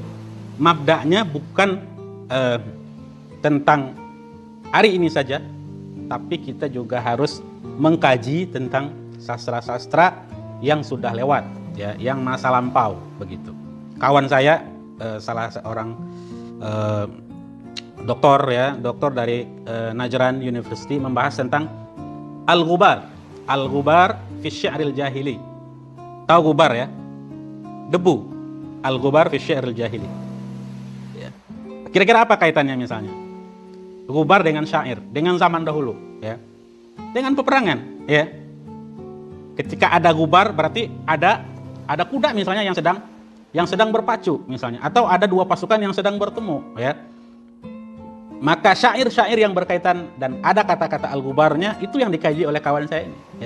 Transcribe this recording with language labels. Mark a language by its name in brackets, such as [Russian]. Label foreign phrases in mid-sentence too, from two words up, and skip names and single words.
[Indonesian] Mabda'nya bukan tentang hari ini saja, tapi kita juga harus mengkaji tentang sastra-sastra yang sudah lewat, ya, yang masa lampau begitu. Kawan saya salah seorang doktor dari Najran University membahas tentang [Arabic] الغبار في الشعر الجاهلي. [Indonesian] Tahu gubar ya? Debu. [Arabic] الغبار في الشعر الجاهلي. [Indonesian] Ya. Kira-kira apa kaitannya misalnya? Gubar dengan syair, dengan zaman dahulu, ya. Dengan peperangan, ya. Ketika ada gubar berarti ada kuda misalnya yang sedang berpacu misalnya, atau ada dua pasukan yang sedang bertemu, ya. Maka syair-syair yang berkaitan dan ada kata-kata al-ghubarnya itu yang dikaji oleh kawan saya ini, ya.